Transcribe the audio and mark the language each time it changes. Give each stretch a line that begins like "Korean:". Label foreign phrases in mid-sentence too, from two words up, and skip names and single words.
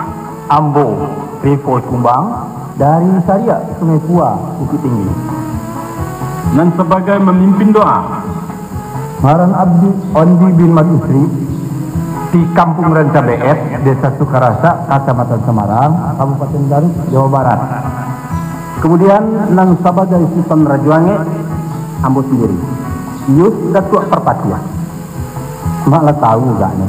Indonesian: Ambo Rivo Kumbang dari Saria, Sungai Pua, Bukit Tinggi. dan sebagai memimpin doa, Maran Abdi Ondi bin Madusri di Kampung Ranca BS, Desa Sukarasa, Kecamatan Semarang, Kabupaten Garut, Jawa Barat. kemudian dan sebagai Sultan Rajuange, Ambo sendiri Yus Datuk Perpatia. malah tahu gak nih,